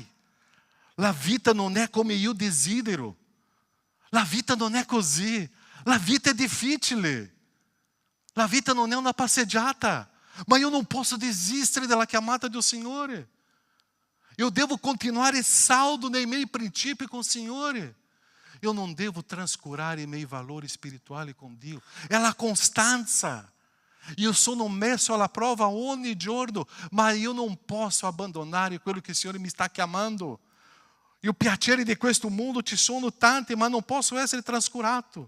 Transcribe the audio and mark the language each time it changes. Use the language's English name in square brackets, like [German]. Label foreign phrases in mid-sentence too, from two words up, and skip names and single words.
[Italian] La vita non è come io desidero. La vita non è così. La vita è difficile. La vita non è una passeggiata. Ma io non posso desistere della chiamata del Signore. [Portuguese] Eu devo [Italian] continuare saldo nei miei principi [Portuguese] com o [Italian] Signore. [Portuguese] Eu não devo transcurar [Italian] i miei valori spirituali con Dio. È la costanza. Io sono messo alla prova ogni giorno, ma io non posso abbandonare quello che il Signore mi sta chiamando. I piaceri di questo mondo ci sono tanti, ma non posso essere trascurato.